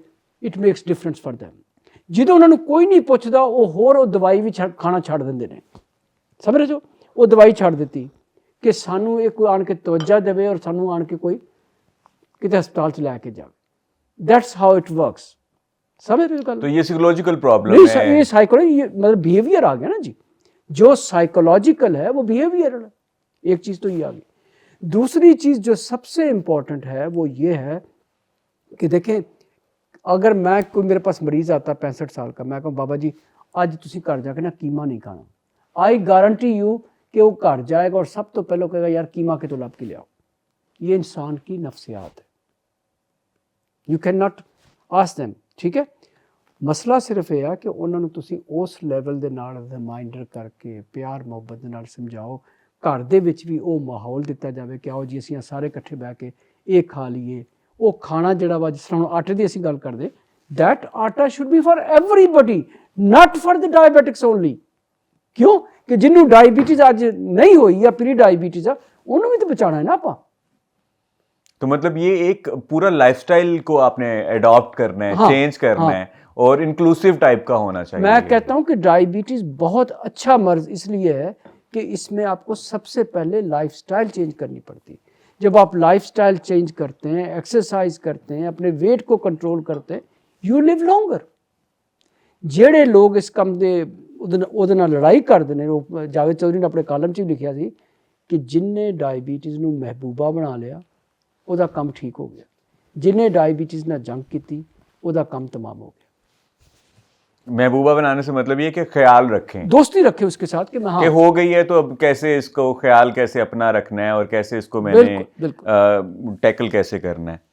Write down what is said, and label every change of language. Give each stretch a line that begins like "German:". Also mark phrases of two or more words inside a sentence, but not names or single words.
English: It makes difference for them.
Punjabi: ਜਦੋਂ ਉਹਨਾਂ ਨੂੰ ਕੋਈ ਨਹੀਂ ਪੁੱਛਦਾ ਉਹ ਹੋਰ ਉਹ ਦਵਾਈ ਵੀ ਖਾਣਾ ਛੱਡ ਦਿੰਦੇ ਨੇ. ਸਮਝ ਰਹੇ ਜੋ, ਉਹ ਦਵਾਈ ਛੱਡ ਦਿੱਤੀ ਕਿ ਸਾਨੂੰ ਇਹ ਕੋਈ ਆਣ ਕੇ ਤਵੱਜਾ ਦੇਵੇ ਔਰ ਸਾਨੂੰ ਆਣ ਕੇ ਕੋਈ ਕਿਤੇ ਹਸਪਤਾਲ 'ਚ ਲੈ ਕੇ ਜਾਵੇ.
English: That's how it works.
Urdu: سمجھ رہے ہو؟ تو یہ
English: psychological problem
Urdu: نہیں ہے. یہ سائیکولوجی، یہ مطلب بیہیویئر آ گیا نا جی. جو سائیکولوجیکل ہے وہ بیہیویئر ہے. ایک چیز تو یہ آ گئی. دوسری چیز جو سب سے امپورٹنٹ ہے وہ یہ ہے کہ دیکھیں اگر میں کوئی میرے پاس مریض آتا ہے 65 سال کا، میں کہوں
Punjabi: بابا جی اج تسی گھر جا کے نا قیمہ نہیں کھانا،
English: I guarantee you
Urdu: کہ وہ گھر جائے گا اور سب تو پہلے کہے گا
Punjabi: یار قیمہ کے تو لب کے لے آؤ.
Urdu: یہ انسان کی نفسیات ہے.
English: You can not ask them.
Punjabi: ٹھیک ہے، مسئلہ صرف یہ ہے کہ انہوں نے تسی اس لیول دے نال ریمائنڈر کر کے پیار محبت دے نال سمجھاؤ، گھر دے وچ بھی وہ ماحول دتا جاوے کہ آؤ جی اسی سارے اکٹھے بیٹھ کے یہ کھا لیے. وہ کھانا جڑا وا جس طرح آٹے دی اسی گل کردے،
English: That atta should be for everybody, not for the diabetics only.
Urdu: کیوں کہ جنوں ڈائبٹیز اج نہیں ہوئی یا
English: pre diabetes
Urdu: ہے انہوں بھی تو بچانا ہے نا آپ. تو مطلب یہ ایک پورا
English: life style
Urdu: کو آپ نے اڈاپٹ کرنا ہے، چینج کرنا ہے اور
English: inclusive type
Urdu: کا ہونا چاہیے. میں کہتا ہوں کہ ڈائبٹیز بہت اچھا مرض اس لیے ہے کہ اس میں آپ کو سب سے پہلے
English: life style change
Urdu: کرنی پڑتی ہے. جب آپ
English: life style change
Urdu: کرتے ہیں، ایکسرسائز کرتے ہیں، اپنے ویٹ کو کنٹرول کرتے ہیں،
English: you live longer.
Punjabi: جہے لوگ اس کم دے
Urdu: وہ لڑائی کرتے ہیں،
Punjabi: وہ جاوید چودھری نے اپنے کالم چ لکھیا سی کہ جن نے ڈائبٹیز نو محبوبہ بنا لیا وہ دا کم ٹھیک ہو گیا، جن نے ڈائبٹیز نہ جنگ کی وہ دا کم تمام ہو گیا.
Urdu: محبوبہ بنانے سے مطلب یہ کہ خیال رکھیں، دوستی رکھیں اس کے ساتھ کہ کہ ہو گئی ہے تو اب کیسے اس کو خیال کیسے اپنا رکھنا ہے اور کیسے اس کو میں نے ٹیکل کیسے کرنا ہے.